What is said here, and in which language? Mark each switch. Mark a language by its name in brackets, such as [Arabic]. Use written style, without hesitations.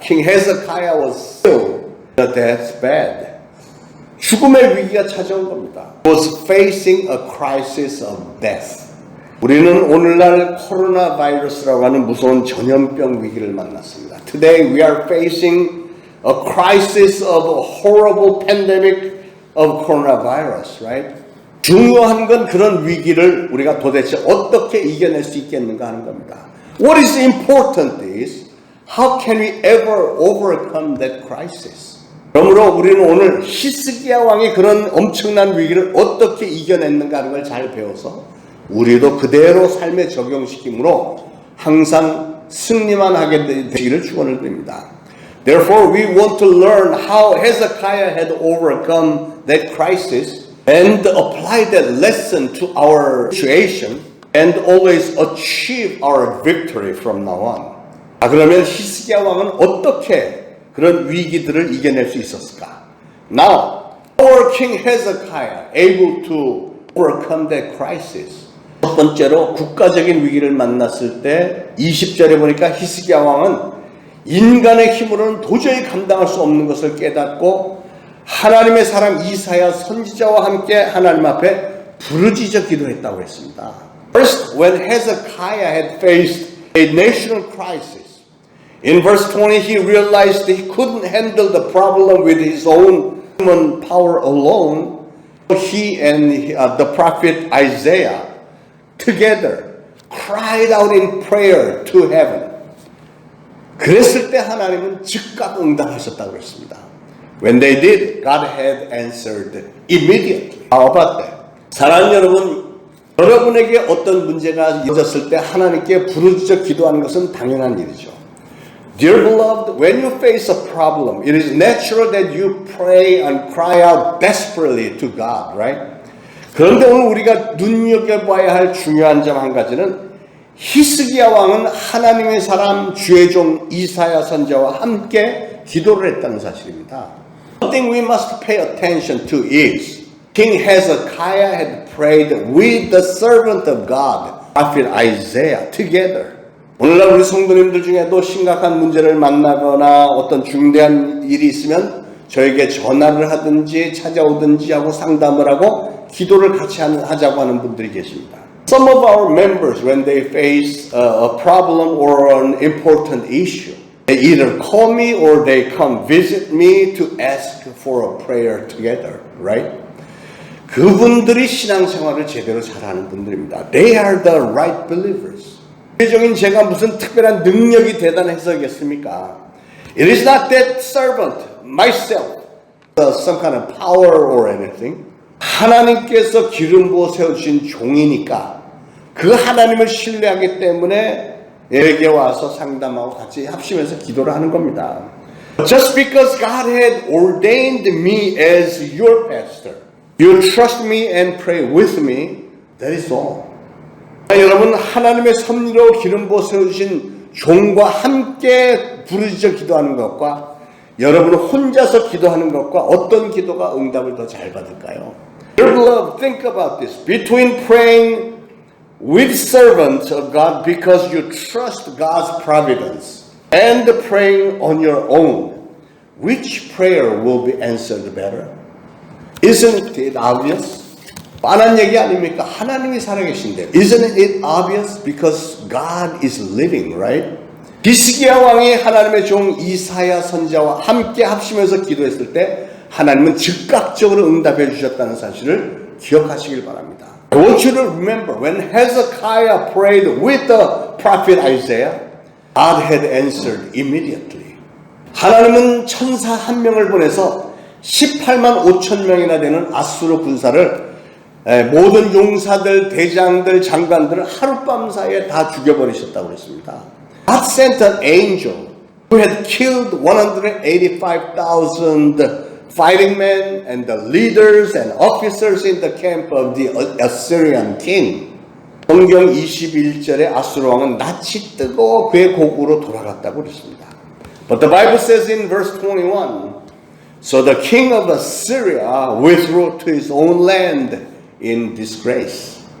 [English] King Hezekiah was ill, the deathbed. [Korean] 죽음의 위기가 찾아온 겁니다. [English] Was facing a crisis of death. [Korean] 우리는 오늘날 코로나 바이러스라고 하는 무서운 전염병 위기를 만났습니다. [English] Today we are facing a crisis of a horrible pandemic of coronavirus, right? [Korean] 중요한 건 그런 위기를 우리가 도대체 어떻게 이겨낼 수 있겠는가 하는 겁니다. [English] What is important is how can we ever overcome that crisis? [Korean] 그러므로 우리는 오늘 히스기야 왕이 그런 엄청난 위기를 어떻게 이겨냈는가 하는 걸 잘 배워서 우리도 그대로 삶에 적용시킴으로 항상 승리만 하게 되기를 축원을 드립니다. [English] Therefore, we want to learn how Hezekiah had overcome that crisis and apply that lesson to our situation and always achieve our victory from now on. [Korean] 그러면 히스기야 왕은 어떻게 그런 위기들을 이겨낼 수 있었을까? [English] Now, our King Hezekiah able to overcome that crisis. [Korean] 첫 번째로 국가적인 위기를 만났을 때 20절에 보니까 히스기야 왕은 인간의 힘으로는 도저히 감당할 수 없는 것을 깨닫고 하나님의 사람 이사야 선지자와 함께 하나님 앞에 부르짖어 기도했다고 했습니다. [English] First, when Hezekiah had faced a national crisis, in verse 20, he realized he couldn't handle the problem with his own human power alone. He and the prophet Isaiah together cried out in prayer to heaven. [Korean] 그랬을 때 하나님은 즉각 응답하셨다고 했습니다. [English] When they did, God had answered immediately. How about that? [Korean] 사랑하는 여러분, 여러분에게 어떤 문제가 있었을 때 하나님께 부르짖어 기도하는 것은 당연한 일이죠. [English] Dear beloved, when you face a problem, it is natural that you pray and cry out desperately to God, right? [Korean] 그런데 오늘 우리가 눈여겨봐야 할 중요한 점 한 가지는 히스기야 왕은 하나님의 사람 주의 종 이사야 선지자와 함께 기도를 했다는 사실입니다. [English] One thing we must pay attention to is King Hezekiah had prayed with the servant of God, prophet Isaiah, together. [Korean] 오늘날 우리 성도님들 중에도 심각한 문제를 만나거나 어떤 중대한 일이 있으면 저에게 전화를 하든지 찾아오든지 하고 상담을 하고 기도를 같이 하자고 하는 분들이 계십니다. [English] Some of our members, when they face a problem or an important issue, they either call me or they come visit me to ask for a prayer together, right? [Korean] 그분들이 신앙생활을 제대로 잘하는 분들입니다. [English] They are the right believers. [Korean] 세상적인 제가 무슨 특별한 능력이 대단해서겠습니까? [English] It is not that servant, myself, some kind of power or anything. [Korean] 하나님께서 기름 부어 세우신 종이니까 그 하나님을 신뢰하기 때문에 내게 와서 상담하고 같이 합심해서 기도를 하는 겁니다. [English] Just because God had ordained me as your pastor, You trust me and pray with me. That is all. [Korean] 여러분, 하나님의 섭리로 기름 부어 세우신 종과 함께 부르짖어 기도하는 것과 여러분 혼자서 기도하는 것과 어떤 기도가 응답을 더 잘 받을까요? [English] Beloved, think about this. Between praying with servants of God because you trust God's providence and praying on your own, which prayer will be answered better? Isn't it obvious? [Korean] 뻔한 얘기 아닙니까? 하나님이 살아계신데. [English] Isn't it obvious? Because God is living, right? [Korean] 히스기야 왕이 하나님의 종 이사야 선지자와 함께 합심해서 기도했을 때 하나님은 즉각적으로 응답해 주셨다는 사실을 기억하시길 바랍니다. [English] I want you to remember when Hezekiah prayed with the prophet Isaiah, God had answered immediately. [Korean] 하나님은 천사 한 명을 보내서 18만 5천 명이나 되는 아수르 군사를 모든 용사들, 대장들, 장관들을 하룻밤 사이에 다 죽여버리셨다고 그랬습니다. [English] God sent an angel who had killed 185,000 fighting men and the leaders and officers in the camp of the Assyrian king. [Korean] 성경 21절에 아수르 왕은 낯이 뜨고 그의 고국으로 돌아갔다고 그랬습니다. [English] But the Bible says in verse 21, so the king of Assyria withdrew to his own land in disgrace.